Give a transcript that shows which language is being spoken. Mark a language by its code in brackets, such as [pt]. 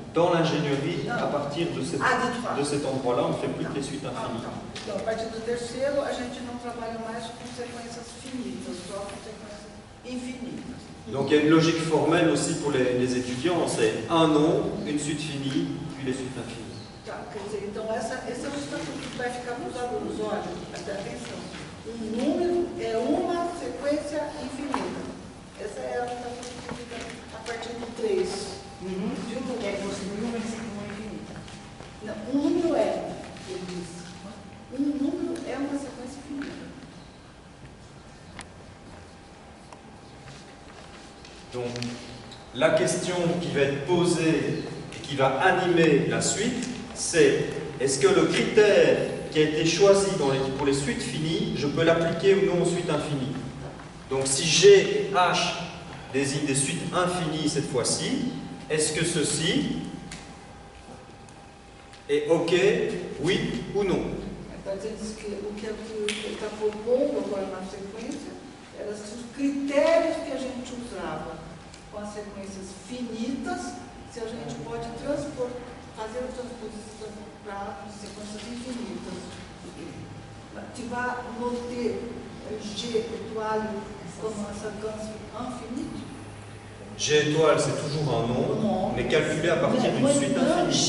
[fr] Dans l'ingénierie, à partir de cet endroit-là, on ne fait plus que les suites infinies. [pt] Então, a partir do terceiro, a gente não trabalha mais com sequências finitas, só com sequências infinitas. [fr] Donc il y a une logique formelle aussi pour les étudiants, c'est un nom, une suite finie, puis les suites infinies. [pt] Tá, quer dizer, então esse é o estatuto que vai ficar para os alunos. Olha, presta atenção. Um número é uma sequência infinita. Essa é a estatuto que fica a partir do 3. Que é construir uma sequência infinita. Não, um número é, ele disse. Um número é uma sequência infinita. [fr] Donc la question qui va être posée et qui va animer la suite, c'est est-ce que le critère qui a été choisi pour les suites finies, je peux l'appliquer ou non aux suites infinies? Donc si G et H désignent des suites infinies cette fois-ci, est-ce que ceci est OK, oui ou non? [pt] Está dizendo que o que ele está propondo agora na sequência eram os critérios que a gente usava com as sequências finitas, se a gente pode fazer a transposição para sequências infinitas. [fr] Tu vas noter G étoile comme un séquence infinie? G étoile, c'est toujours un nom, mais calculé à partir d'une suite infinie.